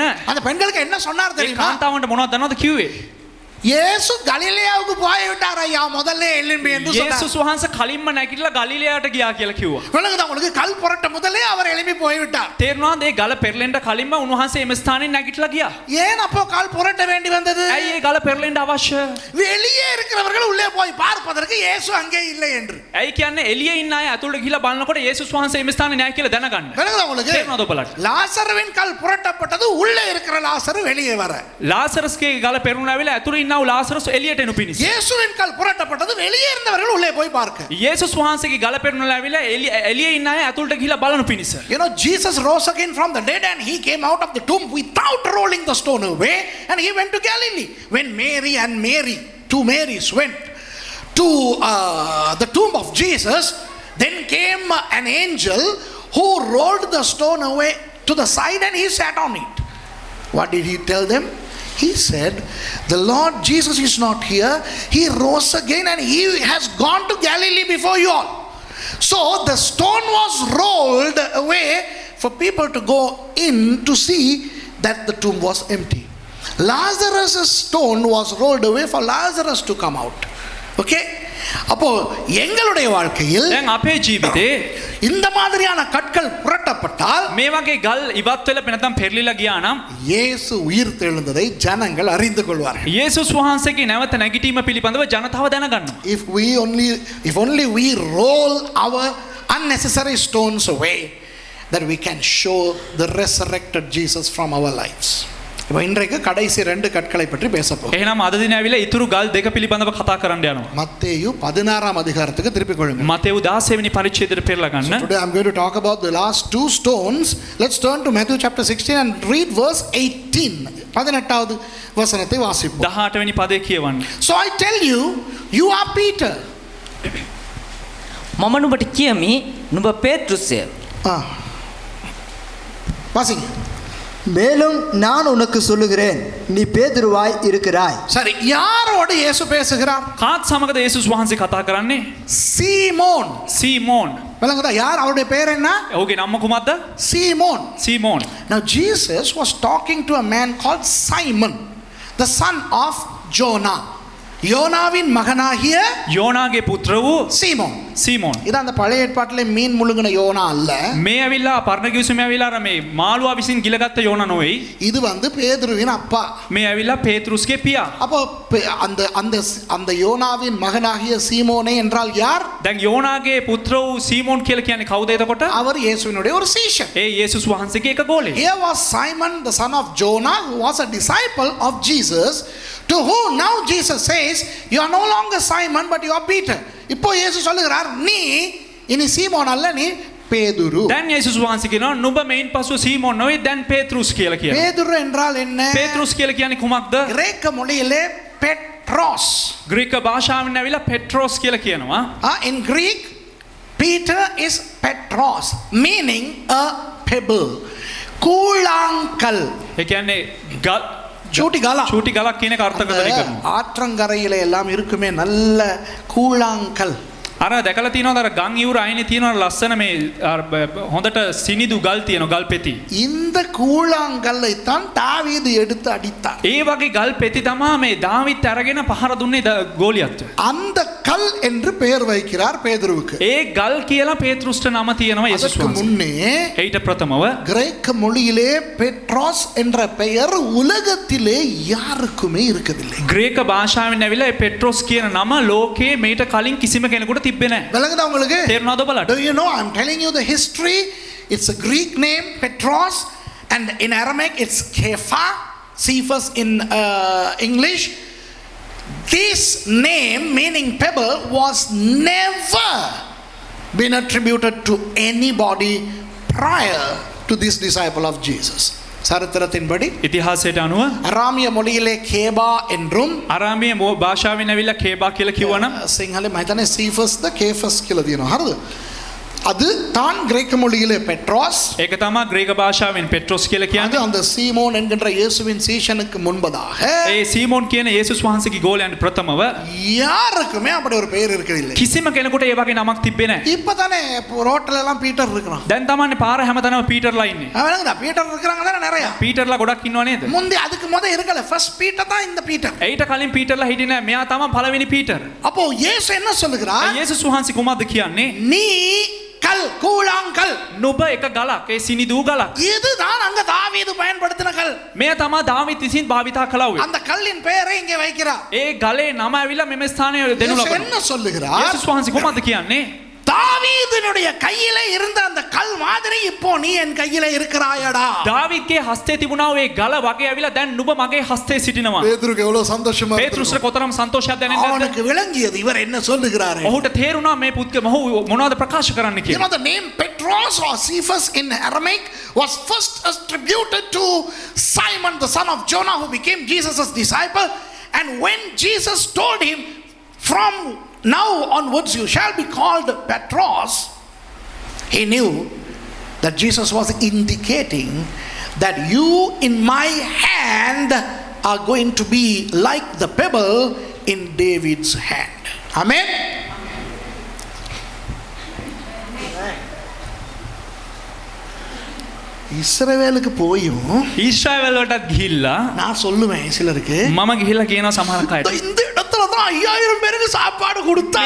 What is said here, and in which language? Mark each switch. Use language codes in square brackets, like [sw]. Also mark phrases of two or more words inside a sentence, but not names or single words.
[ta] அந்த பெண்களுக்கு என்ன சொன்னார் [si] ඒ [ta] தெரியுமா? [si] කාන්තාවන්ට මොනවද දන්නවද කිව්වේ? [ta] இயேசு கலிலேயாவுக்கு போய் விட்டார் ஐயா முதல்ல எழும்பி என்று சொன்னார். [si] යේසුස් වහන්සේ කලින්ම නැගිටලා ගලිලයට ගියා කියලා කිව්වා. [ta] விளங்குதா உங்களுக்கு? கல் புரட்ட முதலே அவர் எழும்பி போய்விட்டார். [si] තේරුණාද? ඒ ගල පෙරලෙන්න කලින්ම උන්වහන්සේ එම ස්ථානෙන් නැගිටලා ගියා. [ta] ஏன் அப்போ கல் புரட்ட வேண்டி வந்தது? [si] ඇයි ඒ ගල පෙරලෙන්න අවශ්‍ය? [ta] வெளியே இருக்கிறவர்கள் உள்ளே போய் பார்ப்பதற்கு இயேசு அங்கே இல்லை என்று. [si] ඇයි කියන්නේ එළියේ ඉන්න අය ඇතුළට ගිහිලා බලනකොට යේසුස් වහන්සේ එම ස්ථානේ නැහැ කියලා දැනගන්න. [ta] விளங்குதா உங்களுக்கு? [si] තේරුණාද ඔබලට? [ta] லாசருவின் கல் புரட்டப்பட்டது, உள்ளே இருக்கிற லாசரு வெளியே வர. [si] ලාසරස්ගේ ගල පෙරළුණා වෙලා ඇතුළේ ඉන්නව ලාසරස් එළියට එනු පිණිස. [ta] இயேசுவின் கல் புரட்டப்பட்டது, வெளியே இருந்தவர்கள் உள்ளே போய் பார்க்க. [si] යේසුස් වහන්සේගේ ගල පෙරළුණා වෙලා එළියේ ඉන්න අය ඇතුළට ගිහිලා බලනු පිණිස. [en] You know, Jesus rose again from the dead and he came out of the tomb without rolling the stone away, and he went to Galilee. When two Marys went to the tomb of Jesus, then came an angel who rolled the stone away to the side and he sat on it. What did he tell them? He said, the Lord Jesus is not here. He rose again and he has gone to Galilee before you all. So the stone was rolled away for people to go in to see that the tomb was empty. Lazarus' stone was rolled away for Lazarus to come out. [ta] Okay? அப்போ எங்களுடைய வாழ்க்கையில் [si] දැන් අපේ ජීවිතේ [ta] இந்த மாதிரியான கற்கள் புரட்டப்பட்டால், [si] මේ වගේ ගල් ඉවත් වෙලා නැත්නම් පෙරලිලා ගියා නම් [ta] இயேசு உயிர் தெழுந்ததை ஜனங்கள் அறிந்து கொள்வார்கள். [si] යේසුස් වහන්සේගේ නැවත නැගිටීම පිළිබඳව ජනතාව දැනගන්නවා. [en] If only we roll our unnecessary stones away, that we can show the resurrected Jesus from our lives. [ta] இப்போ இன்றைக்கு கடைசி 2 கற்களை பற்றி பேச போகிறோம். [si] එහෙනම් අද දින ඇවිල්ලා ඉතුරු ගල් දෙක පිළිබඳව කතා කරන්න යනවා. [ta] மத்தேயு 16 அதிகாரத்துக்கு திருப்பிக் கொள்ளுங்க. [si] මතෙව් 16 වෙනි පරිච්ඡේදයට පෙරලා ගන්න. [en] Today I'm going to talk about the last 2 stones. Let's turn to Matthew chapter 16 and read verse 18. [ta] 18வது வசனத்தை வாசிப்போம். [si] 18 වෙනි පදේ කියවන්න. [en] So I tell you, you are Peter. [si] මම නුඹට කියමි නුඹ පේත්‍රුස්ය. [ta] வாசிங்க. மேலும் நான் உனக்கு சொல்லுகிறேன், நீ பேதுருவாய் இருக்கிறாய். சரி, யாரோடு இயேசு பேசுகிறார்? [si] කාත් සමගද යේසුස් වහන්සේ කතා කරන්නේ? [ta] சீமோன். [si] සීමෝන්. [ta] விளங்குதா? யார்? அவருடைய பேர் என்ன? [si] ඔහුගේ නම කුමක්ද? [ta] சீமோன். [si] සීමෝන්. [en] Now Jesus was talking to a man called Simon, the son of Jonah. [ta] யோனாவின் மகனாகிய [si] යෝනාගේ පුත්‍ර වූ [ta] சீமோன். [si] සීමෝන්. [ta] இது அந்த பழைய ஏற்பாட்டிலே மீன் முழுங்கின யோனா அல்ல. [si] මේ ඇවිල්ලා පරණ කිවිසුමේ ඇවිල්ලා අර මේ මාළුවා විසින් ගිලගත්ත යෝනා නොවේයි. [ta] இது பேதுருவின் அப்பா. [si] මේ ඇවිල්ලා පේත්‍රුස්ගේ පියා. [ta] அப்போ அந்த அந்த அந்த யோனாவின் மகனாகிய சீமோனே என்றால் யார்? [si] දැන් යෝනාගේ පුත්‍ර වූ සීමෝන් කියලා කියන්නේ කවුද එතකොට? [ta] அவர் இயேசுவினுடைய ஒரு சீஷன். [si] ඒ යේසුස් වහන්සේගේ එක ගෝලෙක්. [en] Here was Simon, the son of Jonah, who was a disciple of Jesus, to whom now Jesus says, you are no longer Simon but you are Peter. [ta] இப்போ இயேசு சொல்லுகிறார், நீ இனி சீமோன் அல்ல, நீ பேதுரு. [si] දැන් යේසුස් වහන්සේ කියනවා නුඹ මේන් පසුව සීමෝන් නෙවෙයි, දැන් පේත්‍රුස් කියලා කියනවා. [ta] பேதுரு என்றால் என்ன? [si] පේත්‍රුස් කියලා කියන්නේ කුමක්ද? [ta] கிரேக்க மொழியிலே பெட்ரோஸ். [si] ග්‍රීක භාෂාවෙන් ඇවිල්ලා පෙට්‍රෝස් කියලා කියනවා. [en] In Greek, Peter is Petros, meaning a pebble. [ta] கூழாங்கல். [si] ඒ කියන්නේ [ta] சூட்டி [si] ගලක් කියන එක අර්ථකථනය කරනවා. [ta] ஆற்றங்கரையில எல்லாம் இருக்குமே நல்ல கூழாங்கல். [si] අර දැකලා තියෙනවද අර ගම් ඉවුර අයිනේ තියෙන ලස්සන මේ හොඳට සිනිදු ගල් තියෙන ගල් පෙති. [ta] இந்த கூழாங்கல்லை தான் தாவீது எடுத்து அடித்தார். [si] ඒ වගේ ගල් පෙති තමයි මේ දාවිත් අරගෙන පහර දුන්නේ ගෝලියත්. [ta] அந்த கல் என்று பெயர் வைக்கிறார் பேதுருவுக்கு. [si] ඒ ගල් කියලා පේත්‍රුස්ට නම තියෙනවා යේසුස් [ta] அதுக்கு [si] වහන්සේ. [ta] முன்னே [si] ඊට ප්‍රථමව [ta] கிரேக்க மொழியிலே பெட்ரோஸ் என்ற பெயர் உலகத்திலே யாருக்குமே இருக்கவில்லை. [si] ග්‍රීක භාෂාවෙන් ඇවිල්ලා ඒ පෙට්‍රොස් කියන නම ලෝකේ මේට කලින් කිසිම කෙනෙකුට තිබ්බේ නැහැ. [ta] விளங்குதா உங்களுக்கு? [si] තේරුණාද ඔබලට? [en] Do you know, I'm telling you the history. It's a Greek name, Petros, and in Aramaic it's Cephas in English. This name, meaning pebble, was never been attributed to anybody prior to this disciple of Jesus. [ta] சரித்திரத்தின்படி [si] ඉතිහාසයට අනුව [ta] அராமிய மொழியிலே கேபா என்றும் [si] අරාමිය භාෂාවෙන් ඇවිල්ලා කේබා කියලා කිව්වනම් සිංහලේ මම හිතන්නේ සීෆස් ද කේෆස් කියලා තියෙනවා. හරිද? [ta] அது தான் கிரேக்க மொழியிலே பெட்ரோஸ். [si] ඒක තමයි ග්‍රීක භාෂාවෙන් පෙට්‍රොස් කියලා [ta] அது [si] කියන්නේ. [ta] அந்த சீமோன் என்கின்ற இயேசுவின் சீஷனுக்கு முன்பதாக [si] ඒ සීමෝන් කියන යේසුස් වහන්සේගේ ගෝලයන් ප්‍රථමව [ta] யாருக்குமே அப்படி ஒரு பெயர் இருக்கிறதில்லை. [si] කිසිම කෙනෙකුට ඒ වගේ නමක් තිබ්බේ නැහැ. [ta] இப்பதானே ரோட்ல எல்லாம் பீட்டர் இருக்கிறான். [si] දැන් තමයි පාර හැමතැනම පීටර්ලා ඉන්නේ. [ta] அவனுங்க பீட்டர் இருக்கிறாங்க தானே நிறைய. [si] පීටර්ලා ගොඩක් ඉන්නව නේද? [ta] முந்தி அதுக்கு முத இருக்கல. ஃபர்ஸ்ட் பீட்டர் தான் இந்த பீட்டர். [si] ඊට කලින් පීටර්ලා හිටියේ නැහැ. මෙයා තමයි පළවෙනි පීටර්. [ta] அப்போ இயேசு என்ன சொல்லுகிறார்? [si] යේසුස් වහන්සේ කොහොමද කියන්නේ? [ta] நீ கல் கூழாங்கல். [si] නුඹ එක ගලක්. ඒ සිනිදු ගලක්. [ta] இதுதான் அங்க தாவீது பயன்படுத்தின கல். [si] මෙය තමයි දාවිත් විසින් භාවිතා කළා. [ta] அந்த கல்லின் பெயரை இங்கே வைக்கிறார். [si] ඒ ගලේ නම ඇවිල්ලා මෙම ස්ථානයේ දෙනු [ta] இயேசு [si] ලබනවා. [ta] என்ன சொல்லுகிறார்? [si] යේසුස් වහන්සේ කොහොමද කියන්නේ? [ta] தாவீதினுடைய கையிலே இருந்த அந்த கல் மாதிரி இப்போ நீ என் கையிலே இருக்கிறாயடா. [si] දාවිත්ගේ හස්තේ තිබුණා ඒ ගල වගේ ඇවිල්ලා දැන් නුඹ මගේ හස්තේ සිටිනවා. [ta] பேதுருக்கு எவ்வளவு சந்தோஷமா [si] පේත්‍රුස්ට කොතරම් සන්තෝෂයක් දැනෙන්නේ නැද්ද? [ta] அவனுக்கு விளங்கியது இவர் என்ன சொல்லுகிறார். [si] ඔහුට තේරුණා මේ මොහු මොනවද ප්‍රකාශ කරන්න [en] You know [si] කියලා. [en] the name Petros or Cephas in Aramaic was first attributed to Simon the son of Jonah who became Jesus' disciple, and when Jesus told him from now onwards you shall be called Petros, he knew that Jesus was indicating that you in my hand are going to be like the pebble in David's hand. [ta] Amen. இஸ்ரவேலுக்கு போயும் [si] ඊශ්‍රායල් වලටත් ගිහිල්ලා [ta] நான் சொல்லுவேன் சிலருக்கு [si] මම ගිහිල්ලා කියනවා සමහර අයට [ta] இந்த இடத்துல தான் 5000 பேருக்கு சாப்பாடு கொடுத்தார்.